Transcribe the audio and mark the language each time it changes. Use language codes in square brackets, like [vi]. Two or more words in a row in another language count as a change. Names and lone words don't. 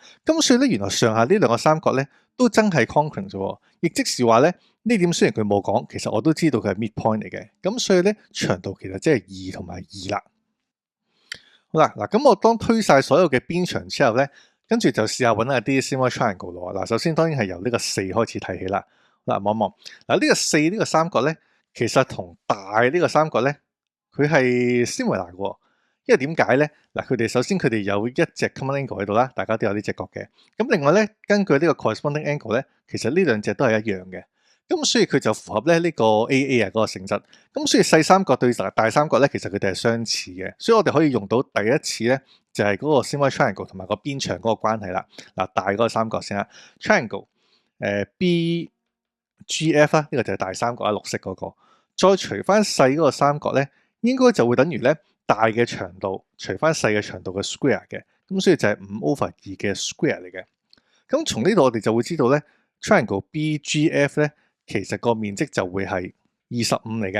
[yue] 咁所以咧，原來上下呢兩個三角咧都真係 congruent 喎。亦即是話咧，呢點雖然佢冇講，其實我都知道佢係 midpoint 嚟嘅。咁所以咧，長度其實即係2同埋2啦。好啦，嗱，咁我當推晒所有嘅邊長之後咧，跟住就試下揾下啲 [en] similar triangle [yue] 咯。嗱，首先當然係由呢個4開始睇起啦。嗱，望一望嗱，呢個4呢個三角咧，其實同大呢個三角咧，佢係 similar 嘅。因為點解咧？嗱，佢哋首先佢哋有一隻 [en] common angle [yue] 喺度啦，大家都有呢隻角嘅。咁另外咧，根據呢個 [en] corresponding angle [yue] 咧，其實呢兩隻都係一樣嘅。咁所以佢就符合咧呢個 AA 啊嗰個性質。咁所以細三角對大三角咧，其實佢哋係相似嘅。所以我哋可以用到第一次咧，就係嗰個 [en] similar triangle [yue] 同埋個邊長嗰個關係啦。嗱，大嗰個三角先啦 triangle BGF 啦，呢個就係大三角啦，綠色嗰個。再除翻細嗰個三角咧，應該就會等於咧大嘅長度除翻細嘅長度嘅 square 嘅。咁所以就係5/2嘅 square 嚟嘅。咁從呢度我哋就會知道咧 triangle BGF 咧，其實個面積就會係25嚟嘅。